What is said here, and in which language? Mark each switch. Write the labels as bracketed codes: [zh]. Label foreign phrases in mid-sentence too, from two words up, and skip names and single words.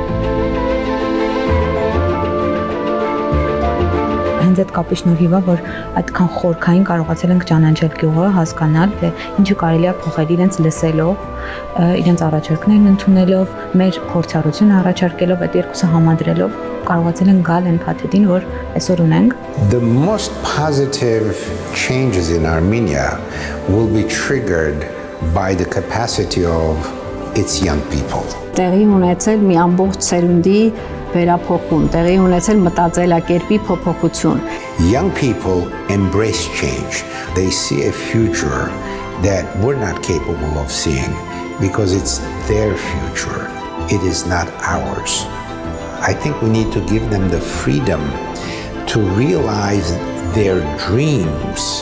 [hy] Հենց այդ կապի շնորհիվ է, որ այդքան խորքային կարողացել ենք ճանաչել գյուղը, հասկանալ, թե ինչը կարելի է փոխել իրենց լսելով, իրենց առաջարկներն ընդունելով, մեր փորձառությունը առաջարկելով, այդ երկուսը համադրելով, կարողացել ենք գալ այն փաթեթին, որ այսօր ունենք։ [en] The most positive changes in Armenia will be triggered by the capacity of its young people. [hy] Տեղի ունեցել մի ամբողջ սերունդի վերափոխում, տեղի ունեցել մտածելակերպի փոփոխություն։ [en] Young people embrace change. They see a future that we're not capable of seeing because it's their future. It is not ours. I think we need to give them the freedom to realize their dreams.